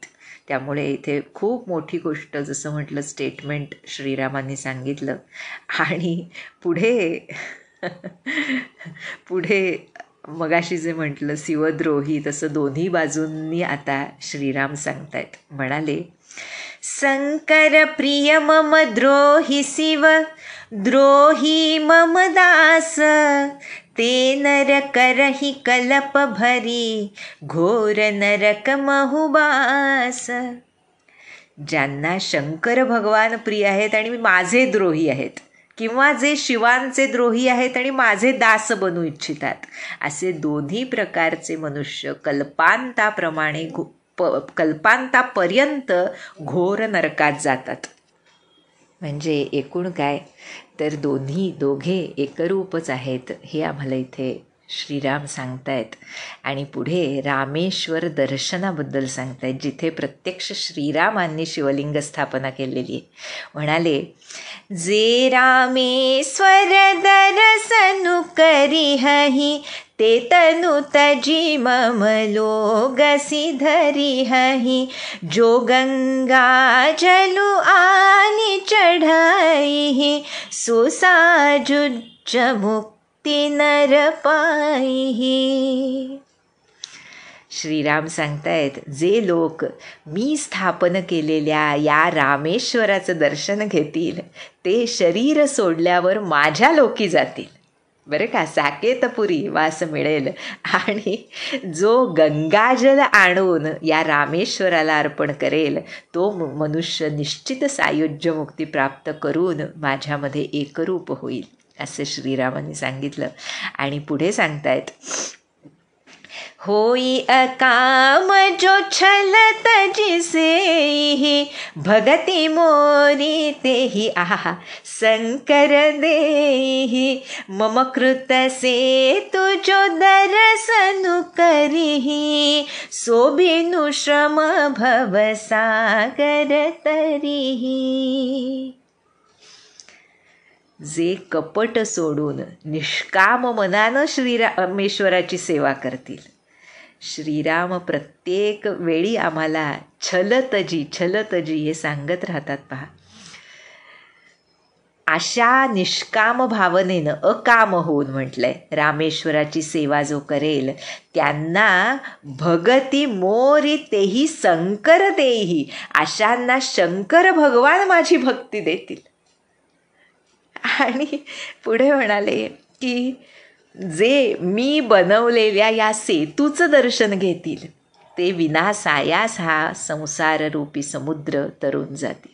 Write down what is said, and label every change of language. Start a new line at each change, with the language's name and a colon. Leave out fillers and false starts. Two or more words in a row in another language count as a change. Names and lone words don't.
Marathi: त्यामुळे इथे खूप मोठी गोष्ट, जसं म्हटलं, स्टेटमेंट श्रीरामांनी सांगितलं. आणि पुढे पुढे मगाशी जे म्हटलं शिवद्रोही, तसं दोन्ही बाजूंनी आता श्रीराम सांगतायत. म्हणाले,
Awadhi: शंकर प्रिय मम द्रोही शिव, द्रोही मम दास, ते नर करही कलप भरी, घोर नरक महुबास.
Marathi: ज्यांना शंकर भगवान प्रिय आहेत आणि माझे द्रोही आहेत, किंवा जे शिवांचे द्रोही आहेत आणि माझे दास बनू इच्छितात, असे दोन्ही प्रकारचे मनुष्य कल्पांताप्रमाणे कल्पांतापर्यंत घोर नरकात जातात. म्हणजे एकूण काय तर दोघे एकरूपच आहेत हे आम्हाला इथे श्रीराम सांगतायत. आणि पुढे रामेश्वर दर्शनाबद्दल सांगतायत, जिथे प्रत्यक्ष श्रीरामांनी शिवलिंग स्थापना केलेली आहे.
Awadhi: म्हणाले, जे रामेश्वर दर्शनु करिहहि, ते तनु तजी मम लोगसी धरिहहि, जो गंगा जलु आनि चढ़ाइहि, सो साजुज्ज मुक्ति नर पाइहि.
Marathi: श्रीराम सांगतायत, जे लोक मी स्थापन केलेल्या या रामेश्वराचं दर्शन घेतील ते शरीर सोडल्यावर माझ्या लोकी जातील, बरं का, साकेतपुरी वास मिळेल. आणि जो गंगाजल आणून या रामेश्वराला अर्पण करेल तो मनुष्य निश्चित सायुज्य मुक्ती प्राप्त करून माझ्यामध्ये एकरूप होईल, असं श्रीरामांनी सांगितलं. आणि पुढे सांगतायत,
Awadhi: होई अकाम जो छल तजिसेहि, भगति मोरी तेहि आहा शंकर देहि, मम कृत से तुजो दर्शनु करिहि, सोभिनु श्रम भव सागर तरिहि.
Marathi: जे कपट सोडून निष्काम मनानं श्रीरामेश्वराची सेवा करतील. श्रीराम प्रत्येक वेळी आम्हाला छलतजी हे सांगत राहतात पहा. अशा निष्काम भावनेनं, अकाम होऊन म्हटलंय, रामेश्वराची सेवा जो करेल त्यांना
Awadhi: भगती मोरी तेही शंकर देही,
Marathi: अशांना शंकर भगवान माझी भक्ती देतील. आणि पुढे म्हणाले की जे मी बनवलेल्या या सेतूचं दर्शन घेतील ते विनासायास हा संसाररूपी समुद्र तरून जातील.